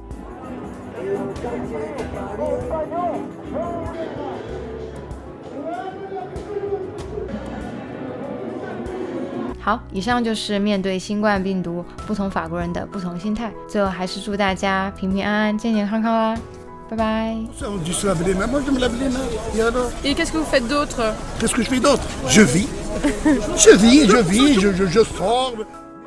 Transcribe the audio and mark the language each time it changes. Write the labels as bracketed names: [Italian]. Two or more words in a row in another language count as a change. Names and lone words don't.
[Chinese] 好，以上就是面对新冠病毒不同法国人的不同心态。最后还是祝大家平平安安、健健康康啦！拜拜。 [French] On dit se laver les mains. Moi, je me lave les mains. Et alors? Et qu'est-ce que vous faites d'autre? Qu'est-ce que je fais d'autre? Je vis. Je sors.